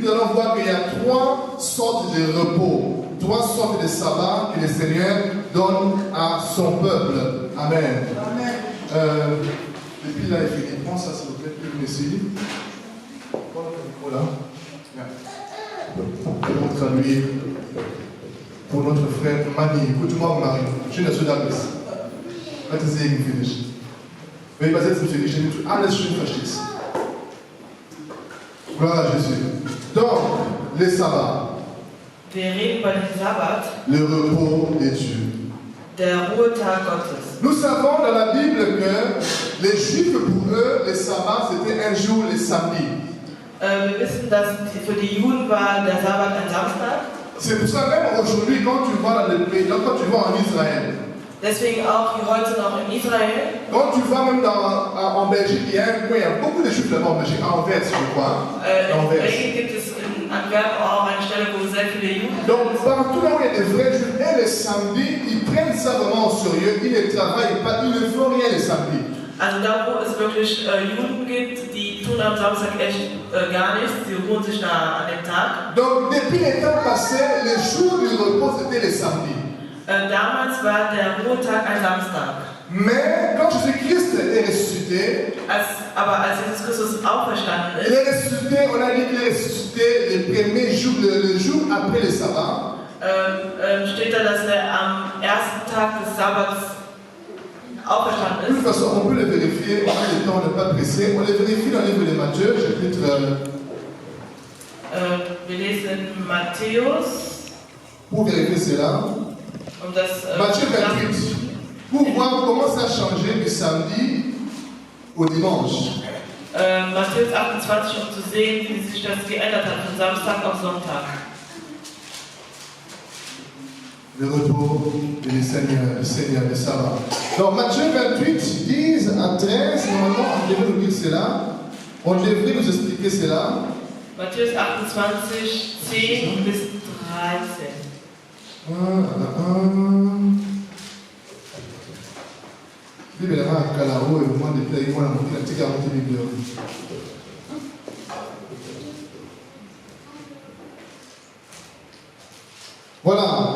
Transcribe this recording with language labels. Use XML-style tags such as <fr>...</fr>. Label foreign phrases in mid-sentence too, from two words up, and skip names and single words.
<fr>Nous allons voir qu'il y a 3 sortes de repos, 3 sortes de sabbats que le Seigneur donne à son peuple. Amen. Depuis là, il fait prends ça, s'il vous plaît, ici. Prends le micro là. Pour traduire pour notre frère Mani. Écoute-moi, Marie. Je ne suis pas là.</fr> <en>Let us say finish.</en> <fr>Mais pas cette musique, j'ai dit</fr> <de>alles schön verstehst.</de> <fr>Gloire à Jésus. Donc, les sabbats.</fr> <de>Wir reden über den Sabbat,</de> <fr>Le repos de Dieu.</fr> <de>der Ruhetag Gottes.</de> <fr>Nous savons dans la Bible que les Juifs, pour eux, le sabbat, c'était un jour, le samedi.</fr> <de>Wir wissen, dass für die Juden war der Sabbat ein Samstag.</de> <fr>C'est pour ça même aujourd'hui, quand tu vas dans le pays, quand tu vas en Israël,</fr> <de>Deswegen auch wie heute noch in Israel.</de> <fr>quand tu vas même en Belgique, il y a un coin, il y a beaucoup de Juifs là-bas en Belgique, à Anvers, je crois.</fr> <de>In Belgien gibt es in Antwerpen auch eine Stelle, wo sehr viele Juden sind.</de> <fr>Donc partout là où il y a des vrais Juifs, et le samedi, ils prennent ça vraiment au sérieux, ils ne travaillent pas, ils ne font rien le samedi.</fr> <de>Also da, wo es wirklich Juden gibt, die tun am Samstag echt gar nichts, sie ruhen sich da an dem Tag.</de> <fr>Donc depuis les temps passés, le jour du repos, c'était le samedi.</fr> <de>Damals war der Ruhetag ein Samstag.</de> <fr>Mais quand Jésus-Christ est ressuscité,</fr> <de>Aber als Jesus Christus auferstanden</de> <fr>il</fr> <de>ist,</de> <fr>est ressuscité, on a dit qu'il est ressuscité le premier jour, le jour après le sabbat.</fr> <de>steht da, dass am ersten Tag des Sabbats auferstanden</de> <fr>De toute</fr> <de>ist.</de> <fr>façon, on peut le vérifier, on a le temps, on n'est pas pressé. On le vérifie dans le livre de Matthieu, chapitre.</fr> <de>Wir lesen Matthäus.</de> <fr>Pour vérifier cela. Matthieu 28. Pour voir comment ça a changé du samedi au dimanche.</fr> <de>Matthäus 28, um zu sehen, wie sich das geändert hat von Samstag auf Sonntag.</de> <fr>Le retour du Seigneur, le sabbat. Donc Matthieu 28, 10 à 13, normalement on devrait nous dire cela. On devrait nous expliquer cela.</fr> <de>Matthäus 28, 10 bis 13.</de> <fr>Bible à Kalao et au moins depuis la petite garantie Bible. Voilà.</fr>